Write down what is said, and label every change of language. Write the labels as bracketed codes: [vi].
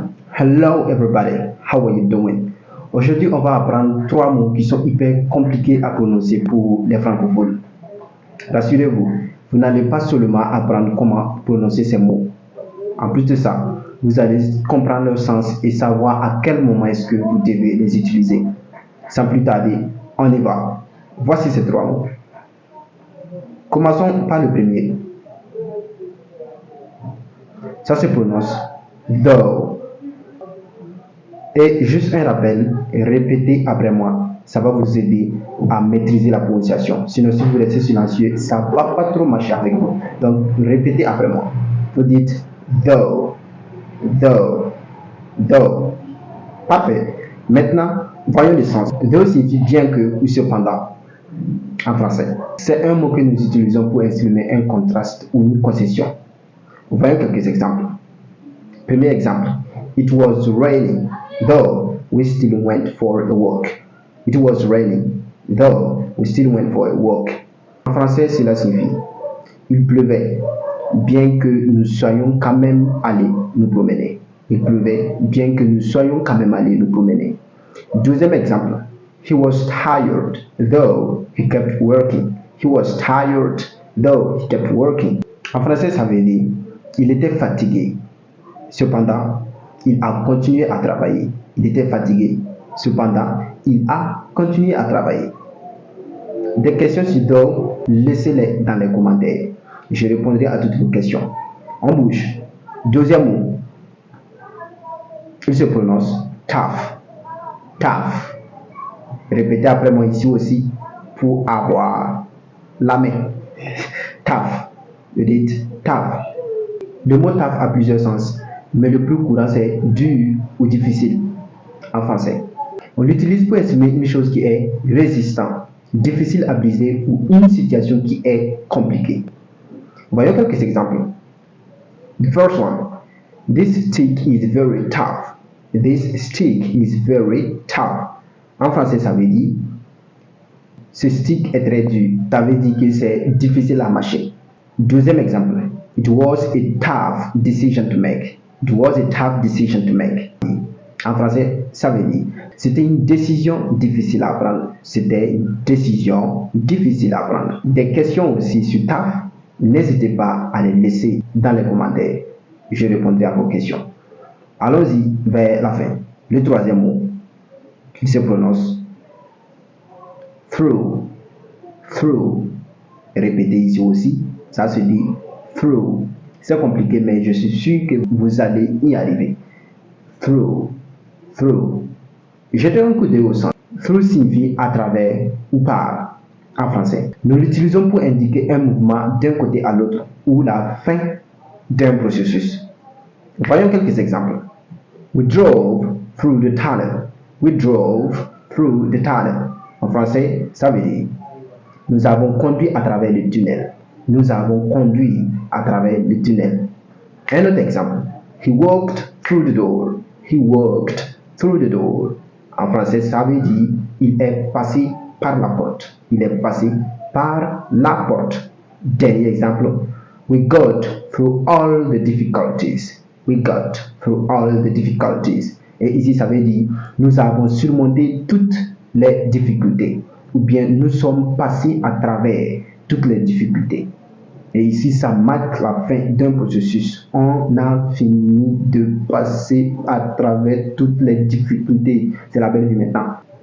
[en] Hello everybody, how are you doing? [fr] Aujourd'hui, on va apprendre trois mots qui sont hyper compliqués à prononcer pour les francophones. Rassurez-vous, vous n'allez pas seulement apprendre comment prononcer ces mots. En plus de ça, vous allez comprendre leur sens et savoir à quel moment est-ce que vous devez les utiliser. Sans plus tarder, on y va. Voici ces trois mots. Commençons par le premier. Ça se prononce though. Et juste un rappel, répétez après moi. Ça va vous aider à maîtriser la prononciation. Sinon, si vous restez silencieux, ça ne va pas trop marcher avec vous. Donc, répétez après moi. Vous dites though, though, though. Parfait. Maintenant, voyons le sens. Though signifie bien que ou cependant en français. C'est un mot que nous utilisons pour exprimer un contraste ou une concession. Voyons quelques exemples. Premier exemple. [en] It was raining, though we still went for a walk. It was raining, though we still went for a walk. [fr] En français, cela signifie il pleuvait, bien que nous soyons quand même allés nous promener. Il pleuvait, bien que nous soyons quand même allés nous promener. Deuxième exemple. [en] He was tired, though he kept working. He was tired, though he kept working. [fr] En français, ça veut dire il était fatigué. Cependant, il a continué à travailler. Il était fatigué. Cependant, il a continué à travailler. Des questions sur though, laissez-les dans les commentaires. Je répondrai à toutes vos questions. On bouge. Deuxième mot. Il se prononce tough. Tough. Répétez après moi ici aussi pour avoir la main. Tough. Vous dites tough. Le mot tough a plusieurs sens, mais le plus courant c'est dur ou difficile en français. On l'utilise pour exprimer une chose qui est résistant, difficile à briser ou une situation qui est compliquée. Voyons quelques exemples. [en] The first one. This stick is very tough. This stick is very tough. [fr] En français, ça veut dire ce stick est très dur. Ça veut dire que c'est difficile à mâcher. Deuxième exemple. [en] It was a tough decision to make. It was a tough decision to make. [fr] En français, ça veut dire c'était une décision difficile à prendre. C'était une décision difficile à prendre. Des questions aussi sur tough, n'hésitez pas à les laisser dans les commentaires. Je répondrai à vos questions. Allons-y vers la fin. Le troisième mot, qui se prononce through. Through. Répétez ici aussi. Ça se dit through. C'est compliqué, mais je suis sûr que vous allez y arriver. Through. Through. Jetez un coup d'œil au sens. Through signifie à travers ou par en français. Nous l'utilisons pour indiquer un mouvement d'un côté à l'autre ou la fin d'un processus. Voyons quelques exemples. [en] We drove through the tunnel. We drove through the tunnel. [fr] En français, ça veut dire nous avons conduit à travers le tunnel. Nous avons conduit à travers le tunnel. Un autre exemple. [en] He walked through the door. He walked through the door. [fr] En français, ça veut dire il est passé par la porte. Il est passé par la porte. Dernier exemple. [en] We got through all the difficulties. We got through all the difficulties. [fr] Et ici, ça veut dire nous avons surmonté toutes les difficultés. Ou bien nous sommes passés à travers toutes les difficultés. Et ici, ça marque la fin d'un processus. On a fini de passer à travers toutes les difficultés. C'est la belle vie maintenant.